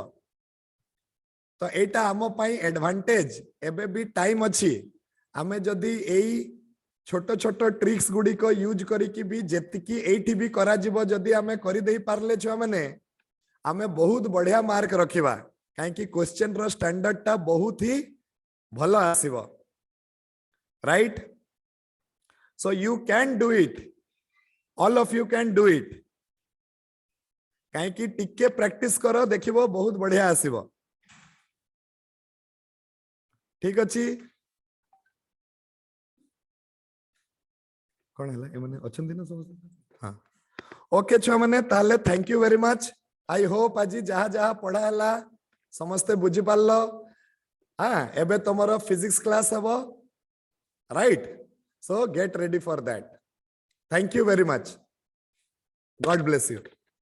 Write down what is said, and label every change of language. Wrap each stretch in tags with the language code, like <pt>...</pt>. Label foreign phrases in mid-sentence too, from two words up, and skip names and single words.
<or>ତ ଏଇଟା ଆମ ପାଇଁ ଆଡଭାଣ୍ଟେଜ ଏବେ ବି ଟାଇମ ଅଛି ଆମେ ଯଦି ଏଇ ଛୋଟ ଛୋଟ ଟ୍ରିକ୍ସ ଗୁଡ଼ି କୁ ୟୁଜ କରିକି ବି ଯେତିକି ଏଠି ବି କରା ଯିବ ଯଦି ଆମେ କରି ଦେଇ ପାରିଲେ ଛୁଆ ମାନେ ଆମେ ବହୁତ ବଢ଼ିଆ ମାର୍କ ରଖିବା କାହିଁ କି କ୍ୱେଶ୍ଚନ ର ଷ୍ଟାଣ୍ଡାର୍ଡ ଟା ବହୁତ ହିଁ ଭଲ ଆସିବ।</or> <en>right so you can do it all of you can do it</en> <or>କାହିଁ କି ଟିକେ ପ୍ରାକ୍ଟିସ କର ଦେଖିବ ବହୁତ ବଢ଼ିଆ ଆସିବ। ଠିକ ଅଛି କଣ ହେ ଏ ମାନେ ଅଛନ୍ତି ନା ସବୁ ହଁ ଓକେ ଛୁଆ ମାନେ ତାହାଲେ</or> <en>thank you very much. I hope</en> <or>ଆଜି ଯାହା ଯାହା ପଢ଼ା ହେଲା ସମସ୍ତ ବୁଝି ପାରିଲ। ହଁ ଏବେ ତମର</or> <en>physics class hobo right so get ready for that. thank you very much god bless you.</en>